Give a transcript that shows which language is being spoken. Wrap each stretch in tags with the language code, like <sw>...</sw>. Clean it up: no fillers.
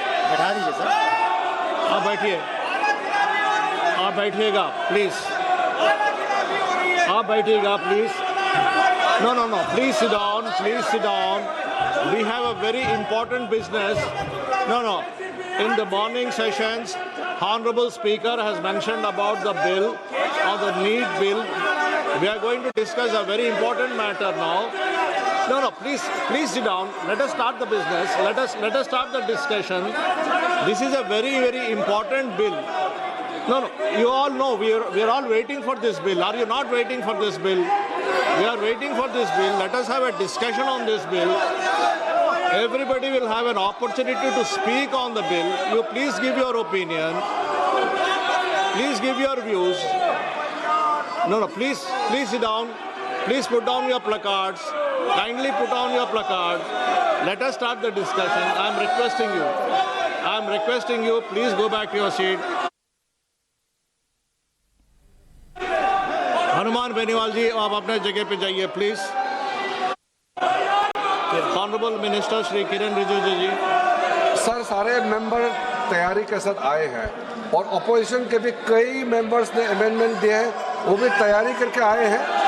<hi>बैठा दीजिए सर, आप बैठिए, आप बैठिएगा प्लीज, आप बैठिएगा please.</hi> <en>No, no, no. Please sit down. Please sit down. We have a very important business. No, no. In the morning sessions, Honorable Speaker has mentioned about the bill or the NEET bill. We are going to discuss a very important matter now. No, no. Please sit down. Let us start the business. Let us start the discussion. This is a very, very important bill. No, no. You all know we are all waiting for this bill. Are you not waiting for this bill? We are waiting for this bill. Let us have a discussion on this bill. Everybody will have an opportunity to speak on the bill. You please give your opinion. Please give your views. No, no, please sit down. Please put down your placards. Kindly put down your placards. Let us start the discussion. I am requesting you. I am requesting you. Please go back to your seat.</en> <hi>Hanuman Beniwal जी, आप अपने जगह पे जाइए please. Honourable minister Shri Kiran Rijiju ji. Sir, सारे member तैयारी के साथ आए हैं और अपोजिशन के भी कई मेंबर्स ने अमेंडमेंट दिए हैं, वो भी तैयारी करके आए हैं।</hi>